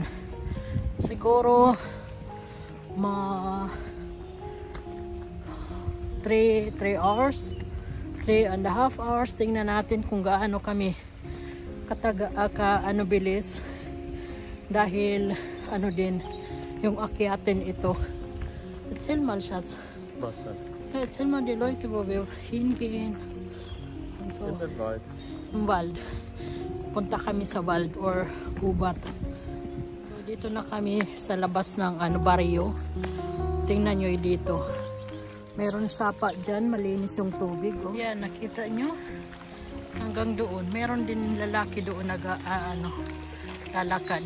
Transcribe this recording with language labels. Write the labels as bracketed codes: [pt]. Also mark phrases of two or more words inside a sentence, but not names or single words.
[tl] Siguro 3 hours, 3.5 hours. Tingnan natin kung gaano kami bilis dahil din yung akyatin ito. [de] Erzähl mal, Schatz. Was denn? Ja, erzähl mal die Leute, wo wir hingehen. Und so. In den Wald. Im Wald. [tl] Punta kami sa Wald or Gubat. So, dito na kami sa labas ng baryo. Tingnan nyo dito. Meron sapa dyan, malinis yung tubig. Oh. Yan, nakita nyo? Hanggang doon. Meron din lalaki doon lalakad.